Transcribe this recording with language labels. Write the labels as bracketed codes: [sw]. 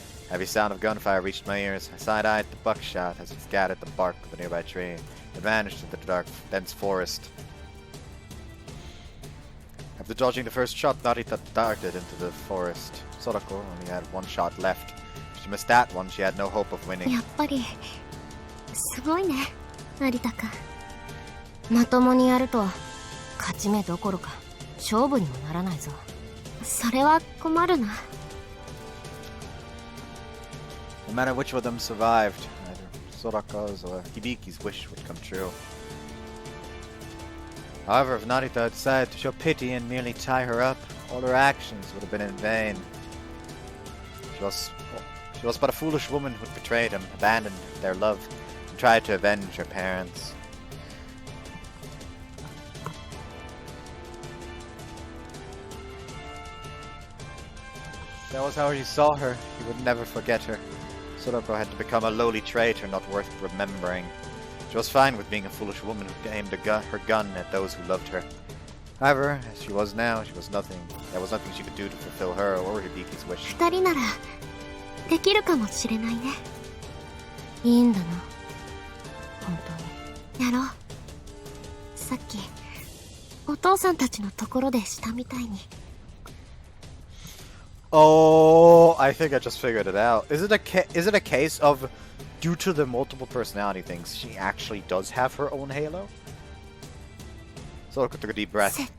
[en] Heavy sound of gunfire reached my ears. I side-eyed the buckshot as it scattered the bark of a nearby tree. It vanished into the dark, dense forest. After dodging the first shot, Narita darted into the forest. Sorako only had one shot left. If she missed that one, she had no hope of winning. [ja] やっぱりすごいね、成田君。まともにやると勝ち目どころか勝負にもならないぞ。それは困るな。 [en] No matter which of them survived, either Soraka's or Hibiki's wish would come true. However, if Narita had decided to show pity and merely tie her up, all her actions would have been in vain. She was but a foolish woman who had betrayed him, abandoned their love, and tried to avenge her parents. That was how he saw her. He would never forget her. Sorako had to become a lowly traitor not worth remembering. She was fine with being a foolish woman who aimed her gun at those who loved her. However, as she was now, there was nothing she could do to fulfill her or Hibiki's wish. [ja] 二人ならできるかもしれないね。いいんだな。本当に。やろう。さっきお父さんたちのところでしたみたいに。 [en] Oh, I think I just figured it out. Is it a case of, due to the multiple personality things, she actually does have her own halo? Soraka took a deep breath.